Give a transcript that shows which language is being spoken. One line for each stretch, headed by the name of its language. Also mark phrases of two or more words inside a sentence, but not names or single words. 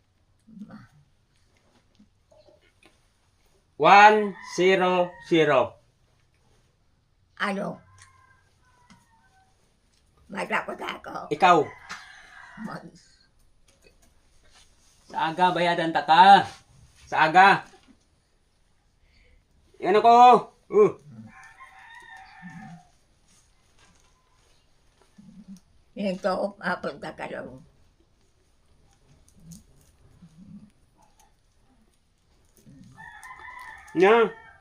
Bikol: 100. Ano? Magtakot ako. Ikaw. Mag- Sa aga bayadan ta ka. Sa aga. Yan ako.
Filipino: Ito, mapunta ka lang. Nya.